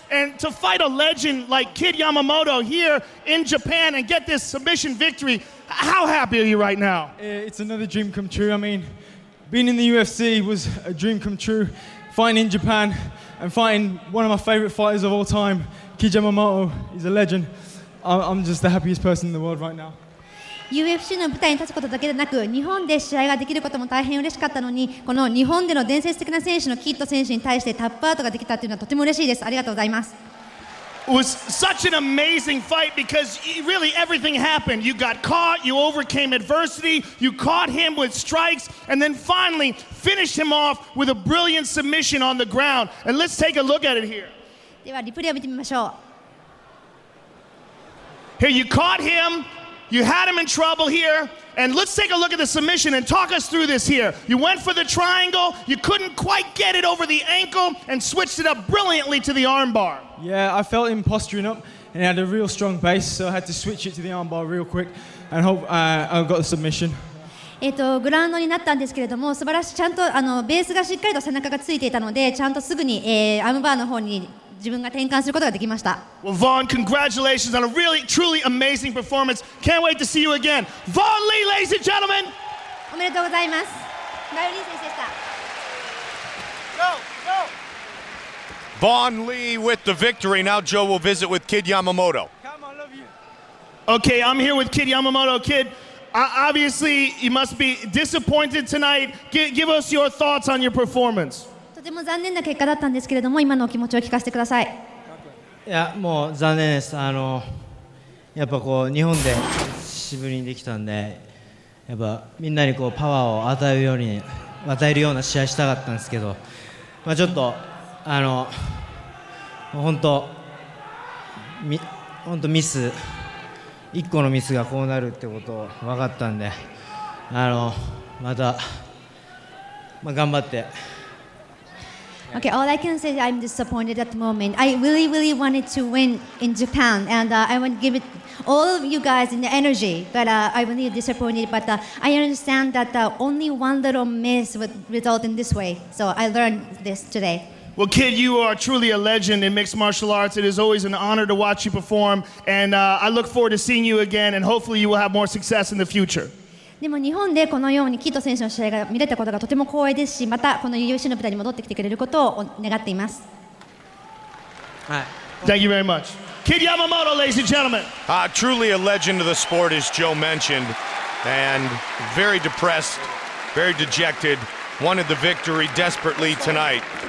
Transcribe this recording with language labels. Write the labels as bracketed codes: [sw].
[en] And to fight a legend like Kid Yamamoto here in Japan and get this submission victory, how happy are you right now? It's another dream come true. I mean, being in the UFC was a dream come true. Fighting in Japan and fighting one of my favorite fighters of all time, Kid Yamamoto, he's a legend. I'm just the happiest person in the world right now. [ja] UFC の舞台に立つことだけでなく、日本で試合ができることも大変嬉しかったのに、この日本での伝説的な選手のキッド選手に対してタップアウトができたというのはとても嬉しいです。ありがとうございます。 [en] It was such an amazing fight because really everything happened. You got caught, you overcame adversity, you caught him with strikes, and then finally finished him off with a brilliant submission on the ground. And let's take a look at it here. [ja] ではリプレイを見てみましょう。 [en] Here you caught him. You had him in trouble here, and let's take a look at the submission and talk us through this here. You went for the triangle, you couldn't quite get it over the ankle, and switched it up brilliantly to the armbar. Yeah, I felt him posturing up. and it had a real strong base, so I had to switch it to the armbar real quick, and hope I got the submission. [ja] グラウンドになったんですけれども、素晴らしい、ちゃんとベースがしっかりと背中がついていたので、ちゃんとすぐに、アームバーの方に自分が転換することができました。 [en] Well, Vaughn, congratulations on a really, truly amazing performance. Can't wait to see you again. Vaughn Lee, ladies and gentlemen. [ja] おめでとうございます。バイオリン選手でした。 [en] Vaughn Lee with the victory. Now Joe will visit with Kid Yamamoto. Okay, I'm here with Kid Yamamoto. Kid, obviously you must be disappointed tonight. Give us your thoughts on your performance. [ja] とても残念な結果だったんですけれども、今のお気持ちを聞かせてください。いや、もう残念です。やっぱこう日本で久しぶりにできたんで、やっぱみんなにこうパワーを与えるような試合したかったんですけど、まあちょっと本当ミス1個のミスがこうなるってこと分かったんで、また、頑張って。 [en] Okay, all I can say is I'm disappointed at the moment. I really, really wanted to win in Japan, and I want to give it all of you guys in the energy. But I'm really disappointed. But I understand that only one little miss would result in this way. So I learned this today. Well, Kid, you are truly a legend in mixed martial arts. It is always an honor to watch you perform, and I look forward to seeing you again, and hopefully you will have more success in the future. [ja] でも日本でこのようにキッド選手の試合が見れたことがとても光栄ですし、またこの UFC の舞台に戻ってきてくれることを願っています。 [en] Thank you very much. Kid Yamamoto, ladies and gentlemen. Truly a legend of the sport, as Joe mentioned, and very depressed, very dejected. Wanted the victory desperately tonight.